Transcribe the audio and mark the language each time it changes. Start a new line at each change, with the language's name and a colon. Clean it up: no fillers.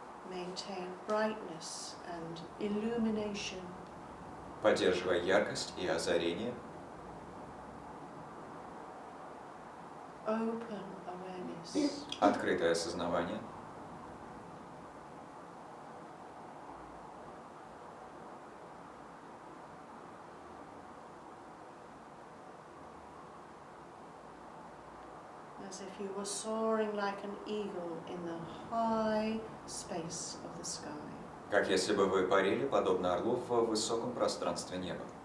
English: maintain brightness and illumination.
Russian: Поддерживая яркость и озарение.
English: Open awareness.
Russian: Открытое осознавание.
English: As if you were soaring like an eagle in the high space of the sky.
Russian: Как если бы вы парили, подобно орлу, в высоком пространстве неба.